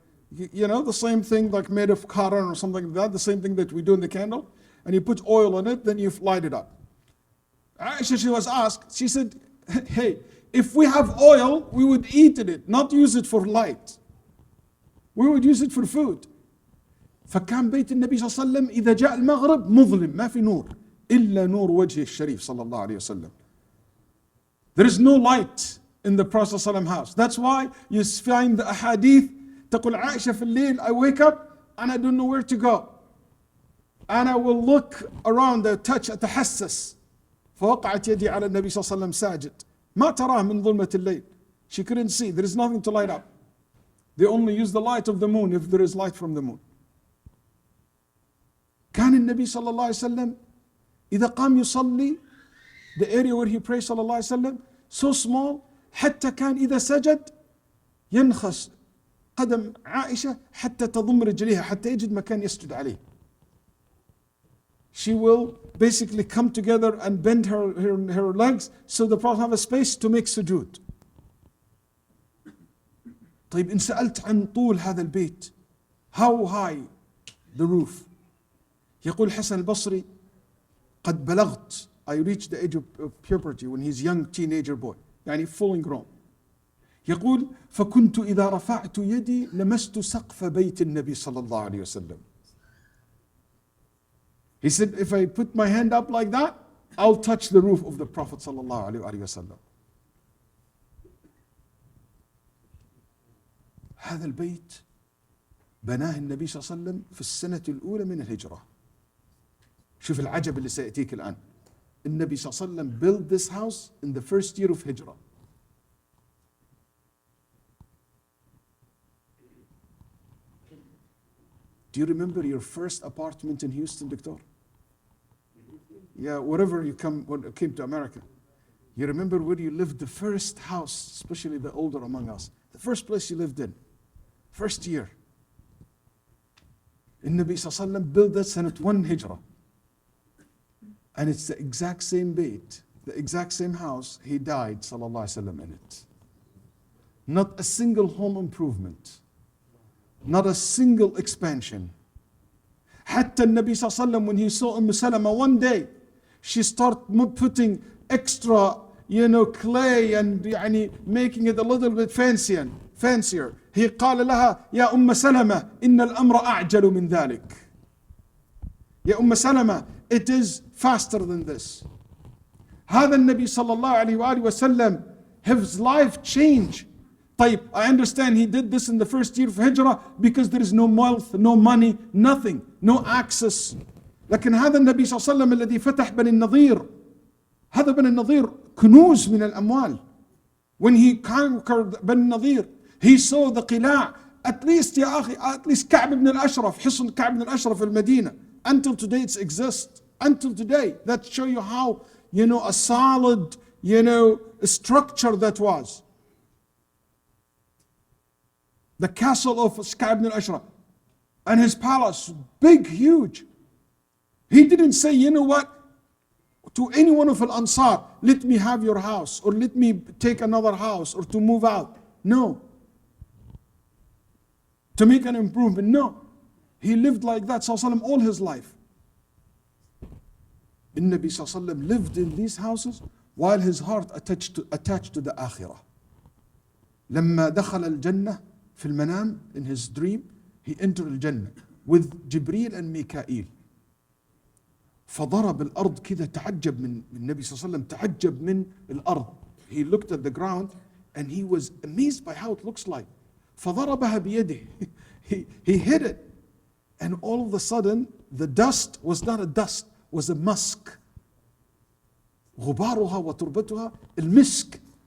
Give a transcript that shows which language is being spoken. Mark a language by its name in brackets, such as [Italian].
[English] The same thing like made of cotton or something like that, the same thing that we do in the candle, and you put oil on it, then you light it up. Aisha, she was asked, she said, hey, if we have oil, we would eat it, not use it for light. We would use it for food. [Arabic] فكان بيت النبي صلى الله عليه وسلم إذا جاء المغرب مظلم, ما في نور إلا نور وجهه الشريف صلى الله عليه وسلم. [English] There is no light in the Prophet صلى الله عليه وسلم house. That's why you find the ahadith [Arabic] تقول عائشة في الليل, [English] I wake up and I don't know where to go. And I will look around, I touch, أتحسس. [Arabic] فوقعت يدي على النبي صلى الله عليه وسلم ساجد. ما تراه من ظلمة الليل. [English] She couldn't see, there is nothing to light up. They only use the light of the moon if there is light from the moon. [Arabic] كان النبي صلى الله عليه وسلم إذا قام يصلي, [English] the area where he prays [Arabic] صلى الله عليه وسلم, [English] so small, [Arabic] حتى كان إذا سجد ينخس قدم عائشة حتى تضم رجليها حتى يجد مكان يسجد عليه. [English] She will basically come together and bend her legs so the Prophet have a space to make sujood. [Arabic] طيب إن سألت عن طول هذا البيت, [English] how high the roof? [Arabic] يقول حسن البصري قد بلغت, [English] I reached the age of puberty when he's young teenager boy, يعني fully grown. [Arabic] يقول فكنت إذا رفعت يدي لمست سقف بيت النبي صلى الله عليه وسلم. [English] He said, if I put my hand up like that, I'll touch the roof of the Prophet صلى الله عليه وسلم. [Arabic] هذا البيت بناه النبي صلى الله عليه وسلم في السنة الأولى من الهجرة. شوف العجب اللي سيأتيك الآن. [English] النبي صلى الله عليه وسلم built this house in the first year of Hijrah. Do you remember your first apartment in Houston, Doctor? Yeah, wherever you came to America. You remember where you lived, the first house, especially the older among us, the first place you lived in, first year. النبي صلى الله عليه وسلم built that سنة 1 Hijrah. And it's the exact same bait, the exact same house, he died صلى الله عليه وسلم in it. Not a single home improvement. Not a single expansion. حتى النبي صلى الله عليه وسلم when he saw Salama one day, she started putting extra, clay and making it a little bit fancier. He [Arabic] قال لها يا سلمة إن الأمر أعجل من ذلك. يا سلمة, [English] it is faster than this. [Arabic] هذا النبي صلى الله عليه وآله وسلم, [English] his life changed. طيب, I understand he did this in the first year of Hijrah because there is no wealth, no money, nothing, no access. [Arabic] لكن هذا النبي صلى الله عليه وسلم الذي فتح بني النضير، هذا بني النضير كنوز من الأموال. [English] When he conquered بني النضير, he saw the قلاع. At least [Arabic] يا أخي, [English] at least [Arabic] كعب بن الأشرف, حصن كعب بن الأشرف في المدينة. [English] Until today it exists. Until today. That show you how, a solid, structure that was. The castle of Ka'b ibn al-Ashraf and his palace, big, huge. He didn't say, you know what, to any one of Al-Ansar, let me have your house, or let me take another house, or to move out. No. To make an improvement, no. He lived like that, sallallahu all his life. The Nabi sallallahu lived in these houses while his heart attached to the akhirah. [Arabic] لما دخل الجنة في المنام, [English] in his dream, he entered الجنة with Jibreel and Mikael. [Arabic] فضرب الأرض كذا, تعجب من النبي صلى الله عليه وسلم, تعجب من الأرض. [English] He looked at the ground and he was amazed by how it looks like. [Arabic] فضربها بيده. [English] He hit it. And all of a sudden, the dust was not a dust, was a musk. [Arabic] غبارها وتربتها المسك.